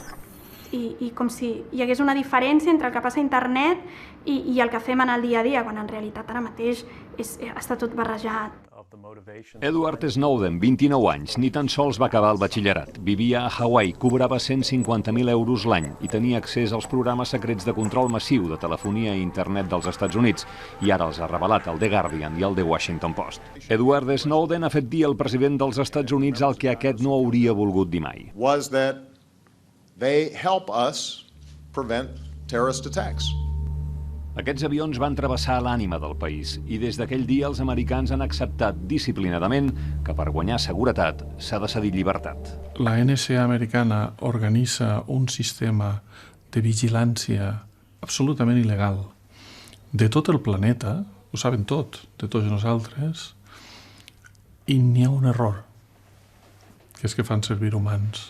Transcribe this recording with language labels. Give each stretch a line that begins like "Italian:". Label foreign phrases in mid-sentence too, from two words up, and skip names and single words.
Catalan: I com si hi hagués una diferència entre el que passa a internet i el que fem en el dia a dia, quan en realitat ara mateix està tot barrejat. Edward Snowden, 29 anys, ni tan sols va acabar el batxillerat. Vivia a Hawaii, cobrava 150.000 euros l'any i tenia accés als programes secrets de control massiu de telefonia i internet dels Estats Units, i ara els ha revelat el The Guardian i el The Washington Post. Edward Snowden ha fet dir al president dels Estats Units el que aquest no hauria volgut dir mai.
English: They help us prevent terrorist attacks.
Catalan: Aquests avions van travessar l'ànima del país i des d'aquell dia els americans han acceptat disciplinadament que per guanyar seguretat s'ha de cedir llibertat. La NSA americana organitza un sistema de vigilància absolutament il·legal de tot el planeta, ho saben tot, de tots nosaltres, i n'hi ha un error, que és que fan servir humans.